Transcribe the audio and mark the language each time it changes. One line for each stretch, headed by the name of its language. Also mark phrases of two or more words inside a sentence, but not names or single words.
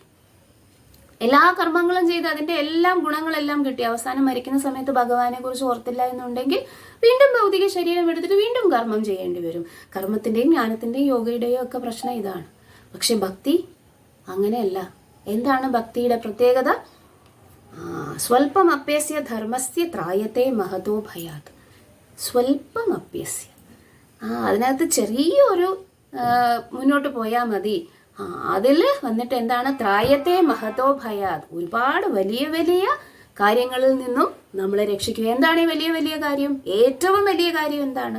Malayalam: എല്ലാ കർമ്മങ്ങളും ചെയ്ത് അതിൻ്റെ എല്ലാം ഗുണങ്ങളെല്ലാം കിട്ടി അവസാനം മരിക്കുന്ന സമയത്ത് ഭഗവാനെ കുറിച്ച് ഓർത്തില്ല എന്നുണ്ടെങ്കിൽ വീണ്ടും ഭൗതിക ശരീരം എടുത്തിട്ട് വീണ്ടും കർമ്മം ചെയ്യേണ്ടി വരും. കർമ്മത്തിൻ്റെയും ജ്ഞാനത്തിൻ്റെയും യോഗയുടെയും ഒക്കെ പ്രശ്നം ഇതാണ്. പക്ഷെ ഭക്തി അങ്ങനെയല്ല. എന്താണ് ഭക്തിയുടെ പ്രത്യേകത?
Sanskrit: സ്വൽപ്പം അപ്യസ്യ ധർമ്മസ്യ ത്രായത്തെ മഹതോ ഭയാത്. സ്വൽപ്പം അപ്യസ്യ,
Malayalam: അതിനകത്ത് ചെറിയൊരു മുന്നോട്ട് പോയാൽ മതി. അതിൽ വന്നിട്ട് എന്താണ്?
Sanskrit: ത്രായത്തെ മഹതോ ഭയാത്.
Malayalam: ഒരുപാട് വലിയ വലിയ കാര്യങ്ങളിൽ നിന്നും നമ്മളെ രക്ഷിക്കുക. എന്താണ് ഈ വലിയ വലിയ കാര്യം? ഏറ്റവും വലിയ കാര്യം എന്താണ്?